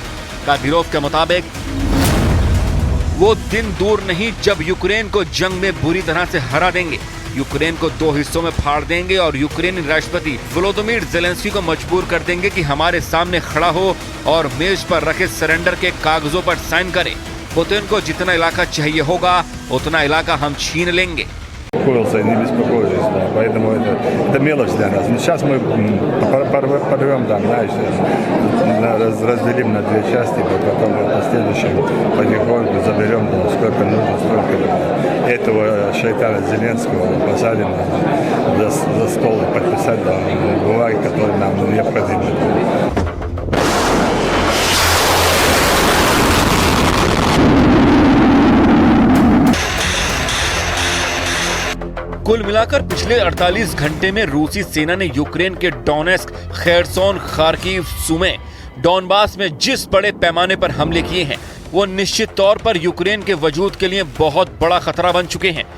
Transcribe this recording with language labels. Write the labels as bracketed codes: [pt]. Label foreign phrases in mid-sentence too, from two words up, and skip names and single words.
[hi] कादिरोव के मुताबिक वो दिन दूर नहीं जब यूक्रेन को जंग में बुरी तरह से हरा देंगे, यूक्रेन को 2 हिस्सों में फाड़ देंगे और यूक्रेनी राष्ट्रपति वोलोदिमीर ज़ेलेंस्की को मजबूर कर देंगे कि हमारे सामने खड़ा हो और मेज पर रखे सरेंडर के कागजों पर साइन करे। पुतिन को जितना इलाका चाहिए होगा उतना इलाका हम छीन लेंगे। [ru] И не беспокоились, да, поэтому это мелочь для нас. Но сейчас мы порвем там, знаешь, разделим на 2 части, потом в последующем потихоньку заберем, сколько нужно, столько этого шайтана Зеленского посадим за стол и подписать бумаги, которые нам необходимы. [hi] कुल मिलाकर पिछले 48 घंटे में रूसी सेना ने यूक्रेन के डोनेस्क, खेरसोन, खार्किव, सुमे, डॉनबास में जिस बड़े पैमाने पर हमले किए हैं वो निश्चित तौर पर यूक्रेन के वजूद के लिए बहुत बड़ा खतरा बन चुके हैं।